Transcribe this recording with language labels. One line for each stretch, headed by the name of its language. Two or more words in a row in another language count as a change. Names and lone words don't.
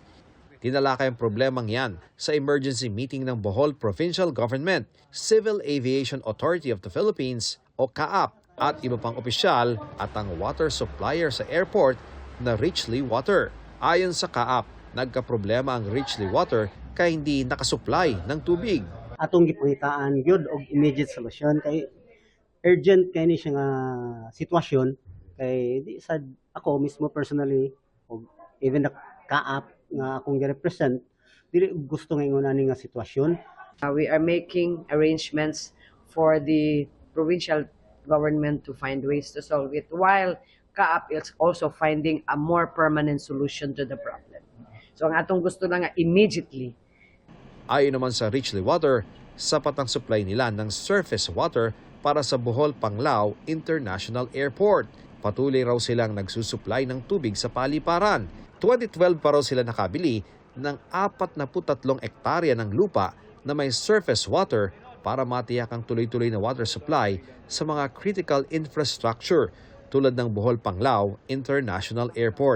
Filipino: Tinalakay ang problemang yan sa
English: emergency meeting
Filipino: ng Bohol Provincial Government, Civil Aviation Authority of the Philippines o CAAP at iba pang opisyal at ang water supplier sa airport na Richley Water. Ayon sa CAAP, nagkaproblema ang Richley Water kaya hindi nakasupply ng tubig.
Cebuano: Atong gipangitaan gyud og
English: immediate solution
Cebuano: kay urgent kay ni siya nga sitwasyon kay di sad ako mismo personally og
English: even the CAAP
Cebuano: nga akong gi-represent dili gusto nga ingon ani nga sitwasyon.
English: We are making arrangements for the provincial government to find ways to solve it, while CAAP is also finding a more permanent solution to the problem.
Cebuano: So ang atong gusto na nga immediately.
Filipino: Ayon naman sa Richley Water, sapat ang supply nila ng
English: surface water
Filipino: para sa Bohol Panglao International Airport. Patuloy raw silang nagsusupply ng tubig sa paliparan. 2012 pa raw sila nakabili ng 43 ektarya ng lupa na may surface water para matiyak ang tuloy-tuloy na
English: water supply
Filipino: sa mga
English: critical infrastructure
Filipino: tulad ng Bohol Panglao International Airport.